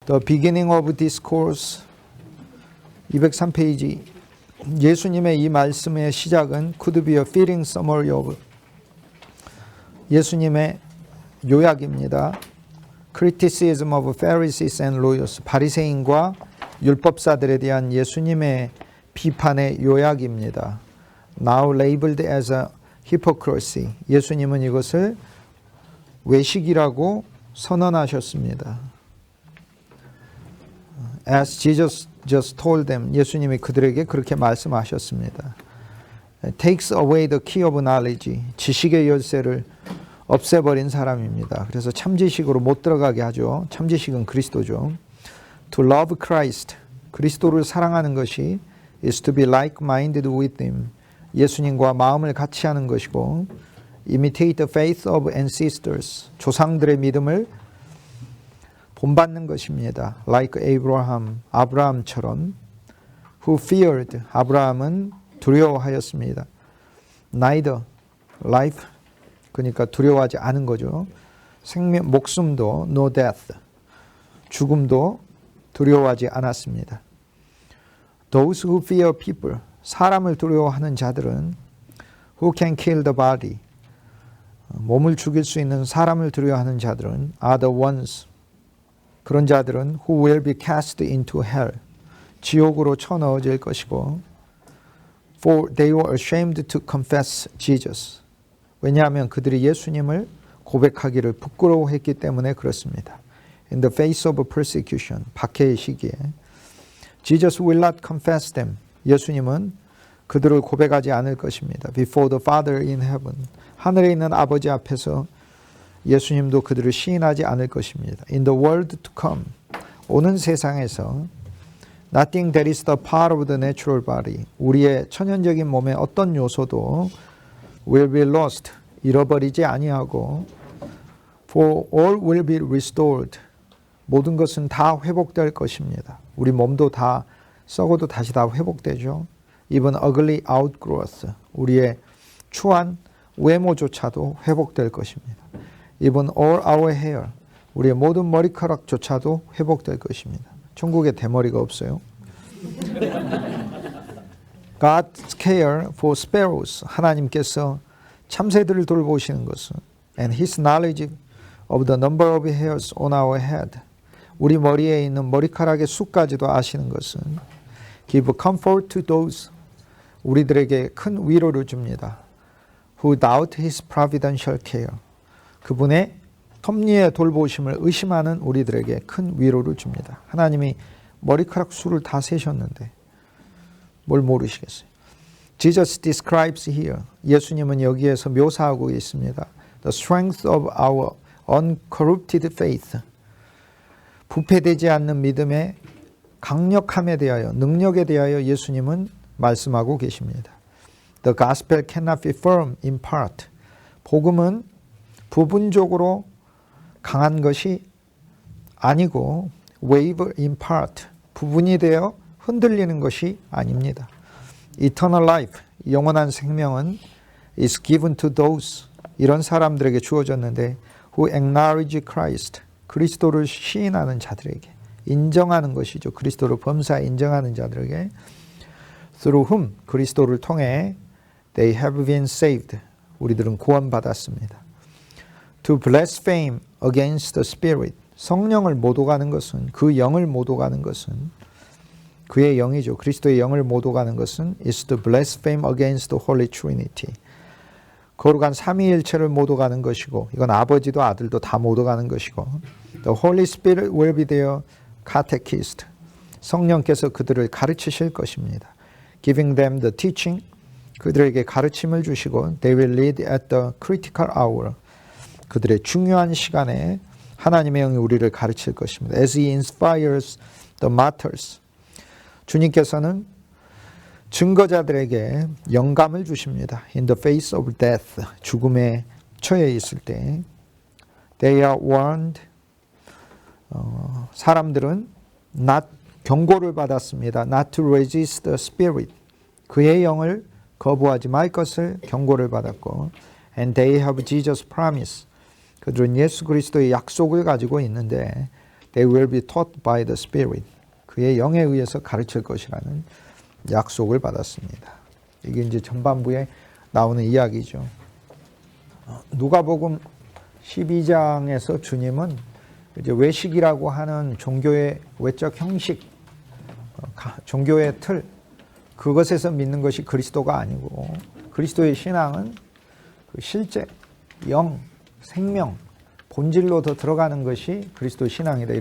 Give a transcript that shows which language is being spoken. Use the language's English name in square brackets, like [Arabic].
[English] The beginning of discourse 203페이지. [Korean] 예수님의 이 말씀의 시작은 [English] could be a fitting summary of [Korean] 예수님의 요약입니다. [English] Criticism of Pharisees and lawyers. [Korean] 바리새인과 율법사들에 대한 예수님의 비판의 요약입니다. [English] Now labeled as a hypocrisy. [Korean] 예수님은 이것을 외식이라고 선언하셨습니다. [English] As Jesus just told them. [Korean] 예수님이 그들에게 그렇게 말씀하셨습니다. [English] Takes away the key of knowledge. [Korean] 지식의 열쇠를 없애버린 사람입니다. 그래서 참지식으로 못 들어가게 하죠. 참지식은 그리스도죠. [English] To love Christ. [Korean] 그리스도를 사랑하는 것이 [English] is to be like-minded with him. [Korean] 예수님과 마음을 같이 하는 것이고 [English] imitate the faith of ancestors. [Korean] 조상들의 믿음을 본받는 것입니다. [English] Like Abraham, [Korean] 아브라함처럼. [English] Who feared, [Korean] 아브라함은 두려워하였습니다. [English] Neither life, [Korean] 그러니까 두려워하지 않은 거죠. 생명, 목숨도 [English] no death, [Korean] 죽음도 두려워하지 않았습니다. [English] Those who fear people, [Korean] 사람을 두려워하는 자들은 [English] who can kill the body, [Korean] 몸을 죽일 수 있는 사람을 두려워하는 자들은 are [English] the ones, [Korean] 그런 자들은 [English] who will be cast into hell, [Korean] 지옥으로 쳐넣어질 것이고 [English] for they were ashamed to confess Jesus. [Korean] 왜냐하면 그들이 예수님을 고백하기를 부끄러워했기 때문에 그렇습니다. [English] In the face of persecution, [Korean] 박해의 시기에 [English] Jesus will not confess them. [Korean] 예수님은 그들을 고백하지 않을 것입니다. [English] Before the Father in heaven, [Korean] 하늘에 있는 아버지 앞에서 예수님도 그들을 시인하지 않을 것입니다. [English] In the world to come, [Korean] 오는 세상에서 [English] nothing that is the part of the natural body, [Korean] 우리의 천연적인 몸의 어떤 요소도 [English] will be lost, [Korean] 잃어버리지 아니하고 [English] for all will be restored, [Korean] 모든 것은 다 회복될 것입니다. 우리 몸도 다 썩어도 다시 다 회복되죠. [English] Even ugly outgrowth, [Korean] 우리의 추한 외모조차도 회복될 것입니다. [English] Even all our hair, [Korean] 우리의 모든 머리카락조차도 회복될 것입니다. 천국에 대머리가 없어요. [English] God's care for sparrows, [Korean] 하나님께서 참새들을 돌보시는 것은 [English] and His knowledge of the number of hairs on our head, [Korean] 우리 머리에 있는 머리카락의 수까지도 아시는 것은 [English] give comfort to those, [Korean] 우리들에게 큰 위로를 줍니다. [English] Who doubt His providential care, [Korean] 그분의 섭리의 돌보심을 의심하는 우리들에게 큰 위로를 줍니다. 하나님이 머리카락 수를 다 세셨는데 뭘 모르시겠어요? [English] Jesus describes here, [Korean] 예수님은 여기에서 묘사하고 있습니다. [English] The strength of our uncorrupted faith, [Korean] 부패되지 않는 믿음의 강력함에 대하여, 능력에 대하여 예수님은 말씀하고 계십니다. [English] The gospel cannot be firm in part. [Korean] 복음은 부분적으로 강한 것이 아니고 [English] waver in part, [Korean] 부분이 되어 흔들리는 것이 아닙니다. [English] Eternal life, [Korean] 영원한 생명은 [English] is given to those, [Korean] 이런 사람들에게 주어졌는데 [English] who acknowledge Christ, [Korean] 그리스도를 시인하는 자들에게, 인정하는 것이죠. 그리스도를 범사에 인정하는 자들에게 [English] through whom, [Korean] 그리스도를 통해 [English] they have been saved, [Korean] 우리들은 구원받았습니다. [English] To blaspheme against the Spirit, [Korean] 성령을 못 오가는 것은, 그 영을 못 오가는 것은, 그의 영이죠. 그리스도의 영을 못 오가는 것은 [English] is to blaspheme against the Holy Trinity. [Korean] 거룩한 삼위일체를 못 오가는 것이고, 이건 아버지도 아들도 다 못 오가는 것이고, [English] the Holy Spirit will be their catechist. [Korean] 성령께서 그들을 가르치실 것입니다. [English] Giving them the teaching, [Korean] 그들에게 가르침을 주시고, [English] they will lead at the critical hour. [Korean] 그들의 중요한 시간에 하나님의 영이 우리를 가르칠 것입니다. [English] As He inspires the martyrs, [Korean] 주님께서는 증거자들에게 영감을 주십니다. [English] In the face of death, [Korean] 죽음에 처해 있을 때 [English] they are warned, [Korean] 사람들은 경고를 받았습니다. [English] Not to resist the Spirit, [Korean] 그의 영을 거부하지 말 것을 경고를 받았고 [English] and they have Jesus' promise, [Korean] 그들은 예수 그리스도의 약속을 가지고 있는데 [English] They will be taught by the Spirit. [Korean] 그의 영에 의해서 가르칠 것이라는 약속을 받았습니다. 이게 이제 전반부에 나오는 이야기죠. 누가복음 12장에서 주님은 이제 외식이라고 하는 종교의 외적 형식, 종교의 틀, 그것에서 믿는 것이 그리스도가 아니고 그리스도의 신앙은 그 실제, 영, 생명, 본질로 더 들어가는 것이 그리스도 신앙이다.